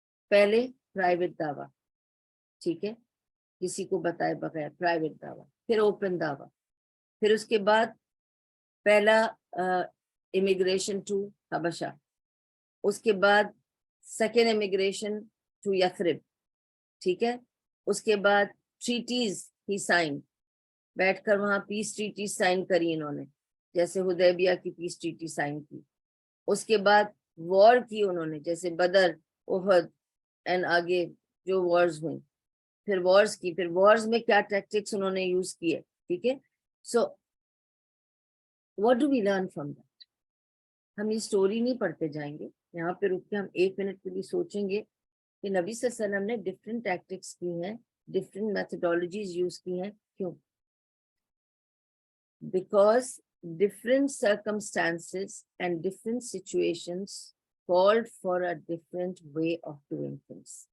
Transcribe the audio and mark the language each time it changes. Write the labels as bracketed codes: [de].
[ur] پہلے پرائیویٹ دعویٰ, ٹھیک ہے, کسی کو بتائے بغیر پرائیویٹ دعویٰ, پھر اوپن دعویٰ, پھر اس کے بعد پہلا امیگریشن ٹو حبشہ, اس کے بعد سیکنڈ امیگریشن ٹو یثرب, ٹھیک ہے, اس کے بعد ٹریٹیز ہی سائن, بیٹھ کر وہاں پیس ٹریٹیز سائن کری انہوں نے, جیسے حدیبیہ کی پیس ٹریٹی سائن کی. اس کے بعد وار کی انہوں نے, جیسے بدر, احد اینڈ آگے جو وارز ہوئیں, پھر وارز کی, پھر وارز میں کیا ٹیکٹکس انہوں نے یوز کیے. ٹھیک ہے. سو [en] what do we learn from that? [ur] ہم یہ سٹوری نہیں پڑھتے جائیں گے, یہاں پہ رک کے ہم 1 منٹ کے لیے سوچیں گے کہ نبی صلی اللہ علیہ وسلم نے ڈفرینٹ ٹیکٹکس کی ہیں, ڈفرینٹ میتھڈالوجیز یوز کی ہیں. کیوں؟ [en] Because different circumstances and different situations called for a different way of doing things.